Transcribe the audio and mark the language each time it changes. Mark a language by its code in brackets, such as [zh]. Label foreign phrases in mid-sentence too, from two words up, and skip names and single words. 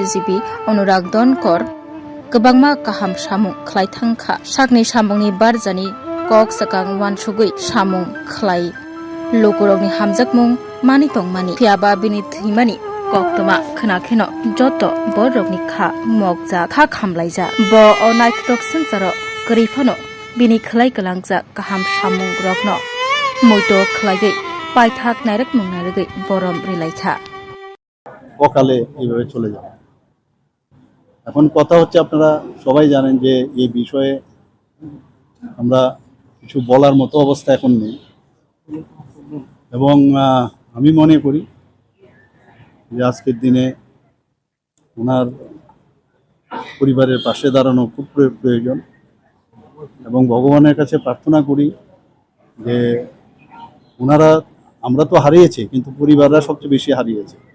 [trp] DCP Anurag Dhankar kwbangma kaham samung khlaithangkha sakni samungni barjani kok sakang wansugui samung khlai lokorokni hamjakmung mani tongmani phiaba bini thimani koktoma khnakheno joto borokni kha mokja kha khamlaija bo onaitok sancharo krifano bini khlai kalangja kaham samung rokno moito khlaigai paithak narak mungnargai borom rilaikha [bn] অকালে এইভাবে চলে যাবে। এখন কথা হচ্ছে আপনারা সবাই জানেন যে এই বিষয়ে আমরা কিছু বলার মতো অবস্থা এখন নেই এবং আমি মনে করি যে আজকের দিনে ওনার পরিবারের পাশে দাঁড়ানো খুব প্রয়োজন এবং ভগবানের কাছে প্রার্থনা করি যে ওনারা আমরা তো হারিয়েছি কিন্তু পরিবাররা সবচেয়ে বেশি হারিয়েছে